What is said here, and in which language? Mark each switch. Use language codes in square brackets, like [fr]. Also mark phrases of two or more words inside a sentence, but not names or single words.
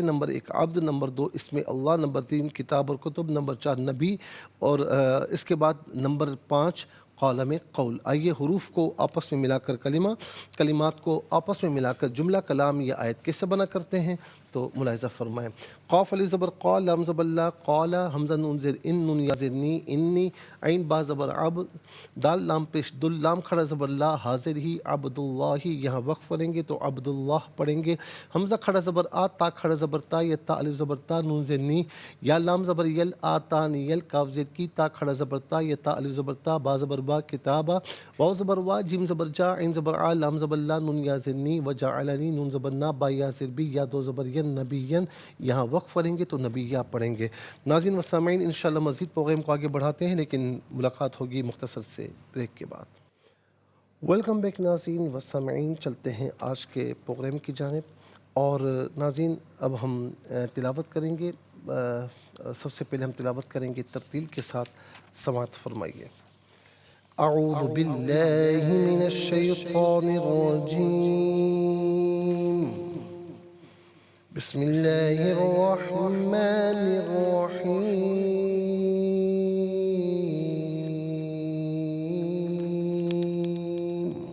[ur] نمبر 1 عبد، نمبر 2 اسم اللہ، نمبر 3 کتاب اور کتب، نمبر 4 نبی، اور اس کے بعد نمبر 5 قالم قول۔ آئیے حروف کو آپس میں ملا کر کلمات کو آپس میں ملا کر جملہ کلام یا آیت کیسے بنا کرتے ہیں تو ملاحظہ فرمائیں۔ قاف علی زبر قال، لام زبر لا قال، حمزہ نون زیر ان، نون یا زیر نی انی، عین با زبر عب، دال لام پیش دل، لام کھڑا زبر لا، حاضر ہی عبد اللہ، یہاں وقف پڑھیں گے تو عبد اللہ پڑھیں گے۔ حمزہ کھڑا زبر آ، تا کھڑا زبر تا، یا تا الف زبر تا، نون زیر نی، یا لام زبر یل، آ تا نی یل، کاف زیر کی، تا کھڑا زبر تا، یا تا الف زبر تا، با زبر با کتابہ، واو زبر وا، جیم زبر جا، عین زبر آ، لام زبر لا، نون یا زیر نی، وجعلنی، نون زبر نا، با یا زیر بی، یا دو زبر ین، نبیین، یہاں وقف پڑھیں گے تو نبیہ پڑھیں گے۔ ناظرین و سامعین انشاءاللہ مزید پروگرام کو آگے بڑھاتے ہیں، لیکن ملاقات ہوگی مختصر سے بریک کے بعد۔ [en] welcome back [ur] ناظرین و سامعین، چلتے ہیں آج کے پروگرام کی جانب، اور ناظرین اب ہم تلاوت کریں گے۔ سب سے پہلے ہم تلاوت کریں گے ترتیل کے ساتھ، سماعت فرمائیے۔ [ar] اعوذ باللہ من الشیطان الرجیم، بسم اللہ الرحمن الرحیم۔